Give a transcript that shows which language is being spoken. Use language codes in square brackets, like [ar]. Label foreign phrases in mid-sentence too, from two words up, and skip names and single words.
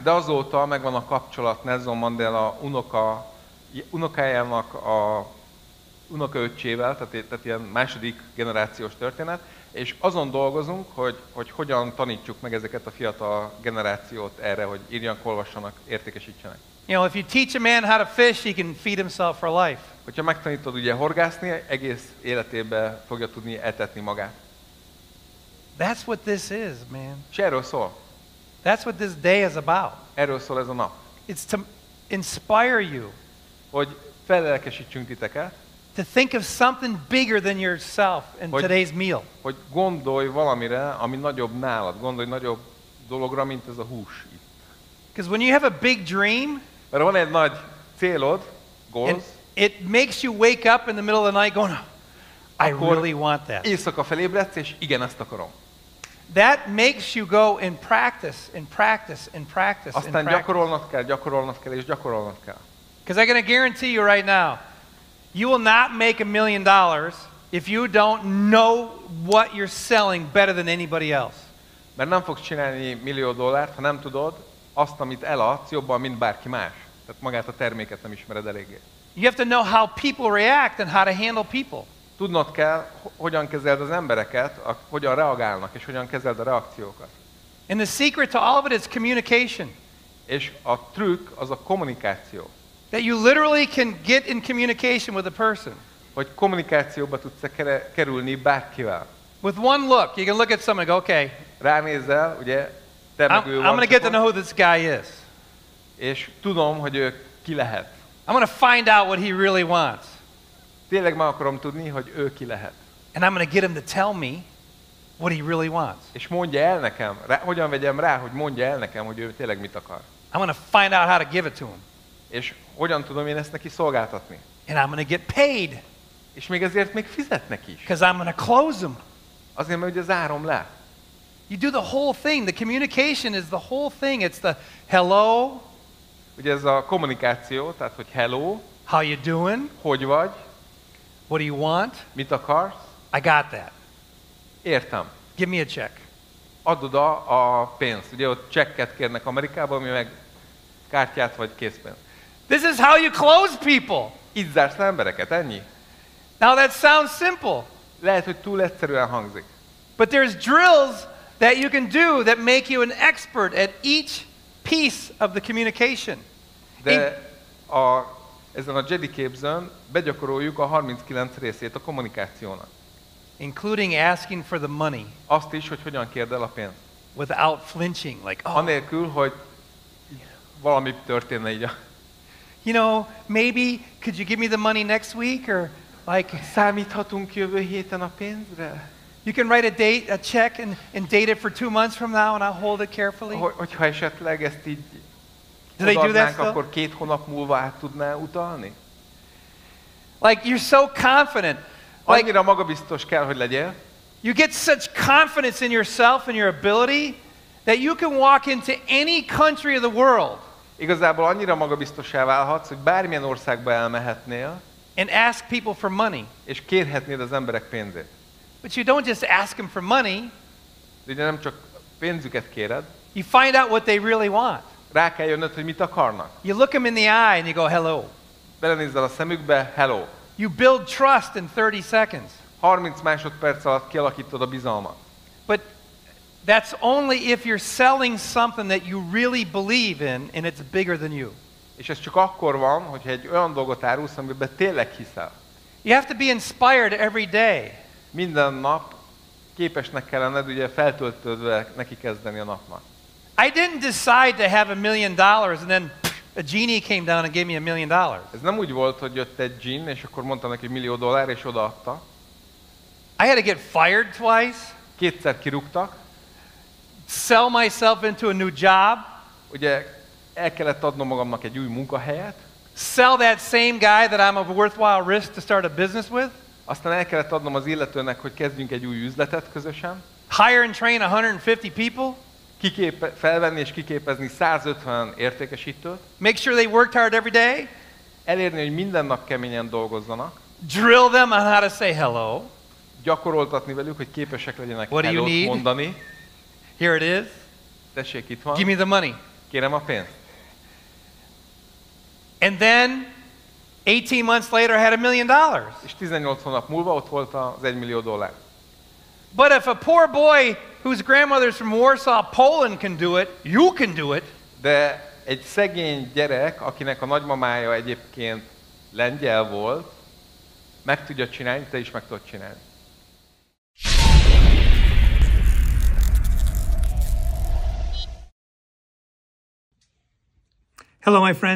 [hu] De azóta megvan a kapcsolat Nelson Mandela unokájának a unokaöccsével, tehát ilyen második generációs történet, és azon dolgozunk, hogy hogyan tanítsuk meg ezeket a fiatal generációt erre, hogy írjanak, olvassanak, értékesítsenek. [en] You know, if you teach a man how to fish, he can feed himself for life. [hu] Hogyha megtanítod ugye horgászni, egész életében fogja tudni etetni magát. [en] That's what this is, man. [hu] És erről szól. [en] That's what this day is about. [hu] Erről szól ez a nap. [en] It's to inspire you. [hu] Hogy fellelkesítsünk titeket. [en] To think of something bigger than yourself in today's meal. [hu] Hogy gondolj valamire, ami nagyobb nálad. Gondolj nagyobb dologra, mint ez a hús itt. [en] Because when you have a big dream, [hu] mert van egy nagy célod, [en] goals, it makes you wake up in the middle of the night going, I really want that. [hu] Éjszaka felébredsz, és igen, ezt akarom. [en] That makes you go and practice and practice and practice. [hu] Aztán gyakorolnod kell, és gyakorolnod kell. [en] Because I'm going to guarantee you right now, you will not make $1 million if you don't know what you're selling better than anybody else. [hu] Mert nem fogsz csinálni $1 millió, ha nem tudod azt, amit eladsz, jobban, mint bárki más. Tehát magát a terméket nem ismered eléggé. [en] You have to know how people react and how to handle people. [hu] Tudnod kell, hogyan kezeld az embereket, hogyan reagálnak, és hogyan kezeld a reakciókat. [en] And the secret to all of it is communication. [hu] És a trükk az a kommunikáció. [en] That you literally can get in communication with a person. [hu] Hogy kommunikációba tudsz kerülni bárkivel. [en] With one look, you can look at someone and go, okay. [hu] Ránézel, ugye, te meg ő [en] I'm going to get to know who this guy is. [hu] És tudom, hogy ő ki lehet. [en] I'm going to find out what he really wants. [hu] Tényleg meg akarom tudni, hogy ő ki lehet. [en] And I'm going to get him to tell me what he really wants. [hu] És mondja el nekem, hogyan vegyem rá, hogy mondja el nekem, hogy ő tényleg mit akar. [en] I'm going to find out how to give it to him. [hu] És hogyan tudom én ezt neki szolgáltatni. [en] And I'm going to get paid. [hu] És még ezért még fizetnek is. [en] Because I'm going to close them. [hu] Azért, mert ugye zárom le. [en] You do the whole thing. The communication is the whole thing. It's the hello. [hu] Ugye ez a kommunikáció, tehát hogy hello. [en] How you doing? [hu] Hogy vagy? [en] What do you want? [hu] Mit akarsz? [en] I got that. [hu] Értem. [en] Give me a check. [hu] Add oda a pénzt. Ugye ott csekket kérnek Amerikában, mi meg kártyát vagy készpénzt. [en] This is how you close people. [hu] Így zársz le embereket, ennyi? [en] Now that sounds simple. [hu] Lehet, hogy túl egyszerűen hangzik. [en] But there's drills that you can do that make you an expert at each piece of the communication. [hu] De ezen a Jedi képzőn begyakoroljuk a 39 részét a kommunikációnak. [en] Including asking for the money. [hu] Azt is, hogy hogyan kérd el a pénzt. [en] Without flinching, like, oh. [hu] Anélkül, hogy valami történne így. [en] You know, maybe could you give me the money next week, or like [hu] számíthatunk jövő héten a pénzre? [en] You can write a check and date it for 2 months from now, and I'll hold it carefully. [hu] Hogyha esetleg ezt így odaadnánk, akkor 2 hónap múlva át tudná utalni? [en] Like you're so confident. [hu] Annyira magabiztos kell, hogy legyél. [en] You get such confidence in yourself and your ability that you can walk into any country of the world. [hu] Igazából annyira magabiztossá válhatsz, hogy bármilyen országba elmehetnél, [en] and ask people for money. [hu] És kérhetnéd az emberek pénzét. [en] But you don't just ask them for money. [hu] De ugye nem csak pénzüket kéred. [en] You find out what they really want. [hu] Rá kell jönnöd, hogy mit akarnak. [en] You look them in the eye and you go, hello. [hu] Belenézzel a szemükbe, hello. [en] You build trust in 30 seconds. [hu] 30 másodperc alatt kialakítod a bizalmat. [en] But that's only if you're selling something that you really believe in and it's bigger than you. [hu] És ez csak akkor van, hogyha egy olyan dolgot árulsz, amiben tényleg hiszel. [en] You have to be inspired every day. [hu] Minden nap képesnek kell lenned, ugye feltöltődve neki kezdeni a napnak. [en] I didn't decide to have $1 million and then a genie came down and gave me $1 million. [hu] Ez nem úgy volt, hogy jött egy dzsinn, és akkor mondta neki $1 millió, és odaadta. [en] I had to get fired twice, [hu] Kétszer kirúgtak. [en] sell myself into a new job, [hu] Ugye el kellett adnom magamnak egy új munkahelyet. [en] sell that same guy that I'm a worthwhile risk to start a business with, [hu] Aztán el kellett adnom az illetőnek, hogy kezdjünk egy új üzletet közösen. [en] hire and train 150 people, [hu] Felvenni és kiképezni 150 értékesítőt. [en] make sure they worked hard every day, [hu] Elérni, hogy minden nap keményen dolgozzanak. [en] drill them on how to say hello. [hu] Gyakoroltatni velük, hogy képesek legyenek [en] What do you [hu] hellót [en] need? [hu] mondani. [en] Here it is. [hu] Tessék, itt van. [en] Give me the money. [hu] Kérem a pénzt. [en] And then 18 months later, I had $1 million. [hu] És 18 hónap múlva ott volt az $1 millió. [en] But if a poor boy whose grandmother's from Warsaw, Poland can do it, you can do it. [hu] De egy szegény gyerek, akinek a nagymamája egyébként lengyel volt, meg tudja csinálni, te is meg tudod csinálni. [en] Hello, my friends.